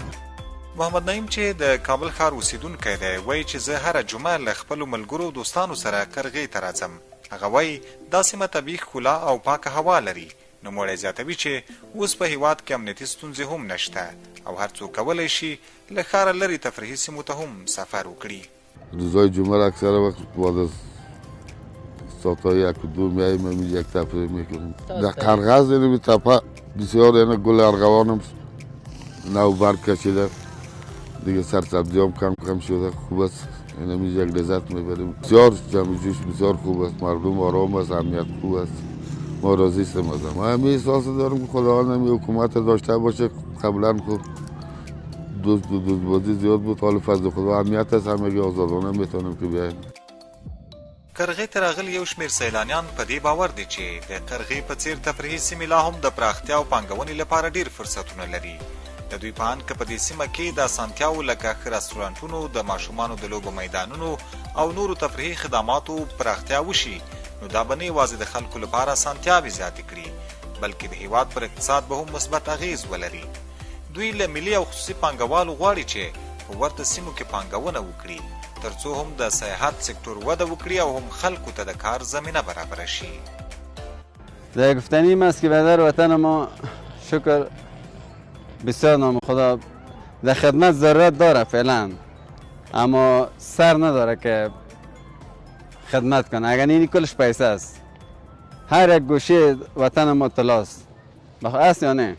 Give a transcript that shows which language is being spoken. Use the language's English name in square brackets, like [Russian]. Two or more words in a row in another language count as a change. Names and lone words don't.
[Pashto] محمد نعیم چې د کابل ښار اوسیدونکی دی وایي چې زه هره جمعه له خپلو ملګرو او دوستانو سره کرغې ته راځم. هغه وایي دا سیمه طبیعي ښکلا او پاکه هوا لري. نوموړی زیاتوي چې اوس په هېواد کې امنیتي ستونزې هم نشته او هر څوک کولی شي له ښاره لرې تفریحي سیمو ته هم سفر وکړي. [Persian] روزهای جمعه را اکثر وقت بعد از ساعتهای 1-2 میاییم و یک تفریح میکنیم. در قرغه این تپه بسیار گل ارغوان هم نو برگ کشیده دیگه، سرسبزی هم کم شده، خوب است. این همیشه یک لذت میبریم. بسیار جمع جوش بسیار خوب است، مردم آرام است، امنیت خوب است. ما راضی هستیم از ما. همین احساس دارم که خداوند همین حکومت داشته باشه، قبلا خب دوزبازی زیاد بود، حالا فضل خدا امنیت هست، همگی آزادانه میتونیم که بیاییم. [Pashto] قرغې ته راغلي یو شمېر سیلانیان په دې باور دي چې د قرغې په څېر تفریحي سیمې لا هم د پراختیا او پانګونې لپاره ډېر فرصتونه لري. د دوی په اند که په دې سیمه کې د اسانتیاوو لکه ښه رستورانټونو، د ماشومانو د لوبو میدانونو او نورو تفریحي خدماتو پراختیا وشي، نو دا به نه یوازې د خلکو لپاره اسانتیاوې زیاتې کړي، بلکې د هیواد پر اقتصاد به هم مثبت اغیز ولري. دوی له ملي او خصوصي پانګوالو غواړي چې په ورته سیمو کې پانګونه وکړي، ترڅو هم د سیاحت سکتور وده وکړي او هم خلکو ته د کار زمینه برابره شي. [Persian] در گفتنی این است که در وطن ما شکر بسیار نام خدا در خدمت ضرورت داره فعلا، اما سر نداره که خدمت کنه. اگر اینی کلش پیسه است، هر یک گوشه وطن ما طلاست، است یا نه؟